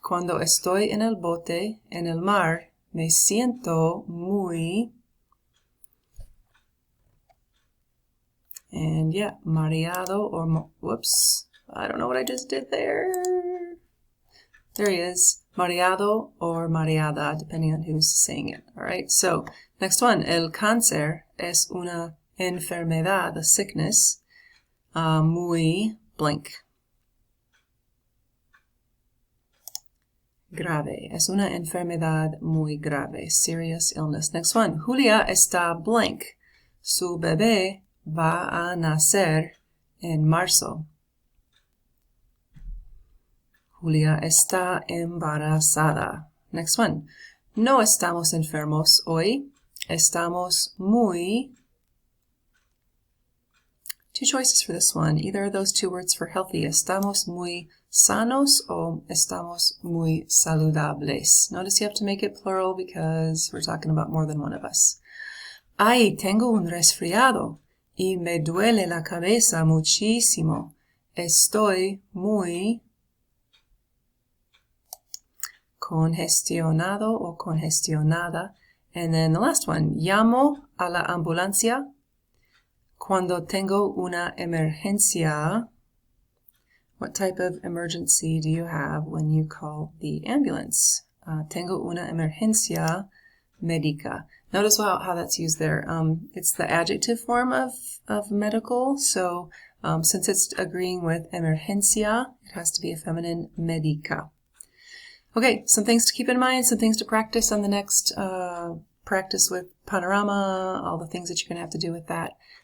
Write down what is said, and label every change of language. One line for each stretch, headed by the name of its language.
Spanish: Cuando estoy en el bote, en el mar, me siento muy,
English: and yeah,
Spanish: mareado
English: or, whoops, I don't know what I just did there. There he is, mareado or mareada, depending on who's saying it. All right, so next one,
Spanish: el cáncer es una enfermedad,
English: a sickness,
Spanish: muy
English: blank.
Spanish: Grave. Es una enfermedad muy grave.
English: Serious illness. Next one.
Spanish: Julia está blank. Su bebé va a nacer en marzo. Julia está embarazada.
English: Next one.
Spanish: No estamos enfermos hoy. Estamos muy.
English: Two choices for this one. Either of those two words for healthy.
Spanish: Estamos muy sanos o estamos muy saludables.
English: Notice you have to make it plural because we're talking about more than one of us.
Spanish: Ay, tengo un resfriado y me duele la cabeza muchísimo. Estoy muy congestionado o congestionada.
English: And then the last one.
Spanish: Llamo a la ambulancia cuando tengo una emergencia.
English: What type of emergency do you have when you call the ambulance?
Spanish: Tengo una emergencia médica.
English: Notice how that's used there. It's the adjective form of medical, so Since it's agreeing with emergencia, it has to be a feminine médica. Okay, some things to keep in mind, some things to practice on the next practice with panorama, all the things that you're going to have to do with that.